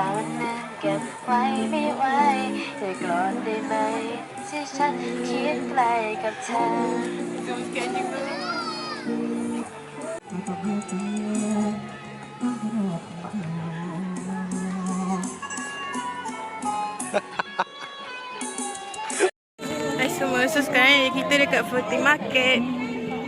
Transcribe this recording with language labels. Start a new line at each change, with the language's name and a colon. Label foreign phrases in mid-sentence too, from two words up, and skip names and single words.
Thai: วันนั้นเก็บไว้ไม่ไหวจะกลอนได้ไหมที่ฉันคิดไกลกับเธอ
Malay: Hai semua, so sekarang kita dekat
English: floating market.